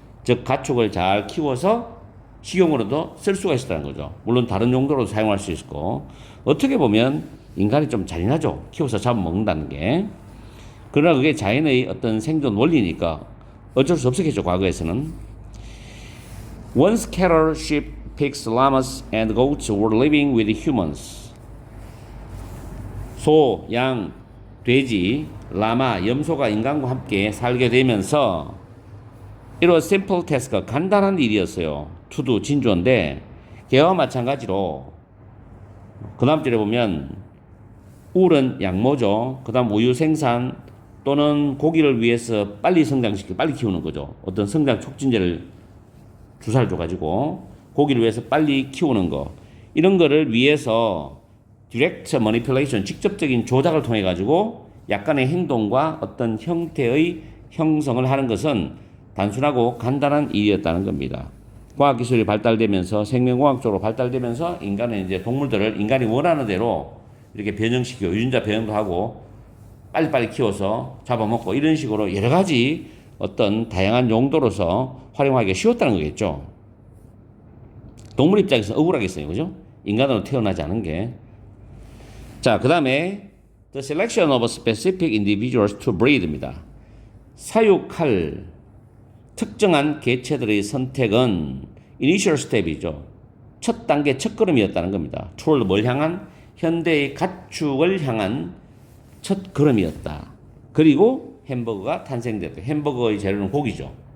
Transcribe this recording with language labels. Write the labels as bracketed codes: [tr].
[ko] 즉 가축을 잘 키워서 식용으로도 쓸 수가 있었다는 거죠. 물론 다른 용도로도 사용할 수 있고 어떻게 보면 인간이 좀 잔인하죠. 키워서 잡아먹는다는 게. 그러나 그게 자연의 어떤 생존 원리니까 어쩔 수 없었겠죠. 과거에서는. [en] Once cattle, sheep, pigs, llamas, and goats were living with humans. [ko] 소, 양, 돼지, 라마, 염소가 인간과 함께 살게 되면서 [en] It was simple task, [ko] 간단한 일이었어요. [en] to do, [ko] 진주어인데 개와 마찬가지로 그 다음 절에 보면 울은 양모죠. 그 다음 우유 생산 또는 고기를 위해서 빨리 성장시키고 빨리 키우는 거죠. 어떤 성장 촉진제를 주사를 줘가지고 고기를 위해서 빨리 키우는 거 이런 거를 위해서 direct manipulation, 직접적인 조작을 통해 가지고 약간의 행동과 어떤 형태의 형성을 하는 것은 단순하고 간단한 일이었다는 겁니다. 과학기술이 발달되면서 생명공학적으로 발달되면서 인간은 이제 동물들을 인간이 원하는 대로 이렇게 변형시키고 유전자 변형도 하고 빨리빨리 키워서 잡아먹고 이런 식으로 여러 가지 어떤 다양한 용도로서 활용하기가 쉬웠다는 거겠죠. 동물 입장에서 억울하겠어요. 그죠? 인간으로 태어나지 않은 게. 자, 그 다음에 [en] The selection of specific individuals to breed입니다. [ko] 사육할 특정한 개체들의 선택은 initial step이죠. 첫 단계, 첫 걸음이었다는 겁니다. toward 뭘 향한? 현대의 가축을 향한 첫 걸음이었다. 그리고 햄버거가 탄생됐다. 햄버거의 재료는 고기죠.